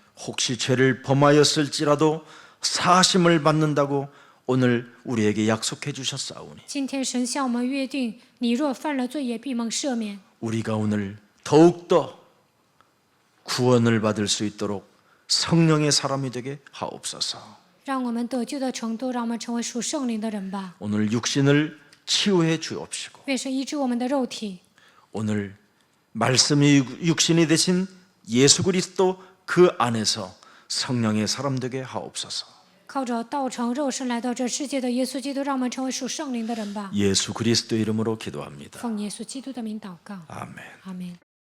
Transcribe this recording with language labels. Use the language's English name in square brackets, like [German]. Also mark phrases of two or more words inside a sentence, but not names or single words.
[Korean] 혹시 죄를 범하였을지라도 사하심을 받는다고 오늘 우리에게 약속해 주셨사오니 [Chinese] 今天神向我们约定，你若犯了罪，也必蒙赦免。 [Korean] 우리가 오늘 더욱더 구원을 받을 수 있도록 성령의 사람이 되게 하옵소서. [Chinese] 让我们得救的程度，让我们成为属圣灵的人吧。 [Korean] 오늘 육신을 치유해 주옵시고 [Chinese] 愿神医治我们的肉体， [Korean] 오늘 말씀이 육신이 되신 예수 그리스도 그 안에서 성령의 사람 되게 하옵소서. [Chinese] 靠着道成肉身来到这世界的耶稣基督，让我们成为属圣灵的人吧。 [Korean] 예수 그리스도 이름으로 기도합니다. [Chinese] 奉耶稣基督的名祷告， [Korean] 아멘. [Chinese] 阿门。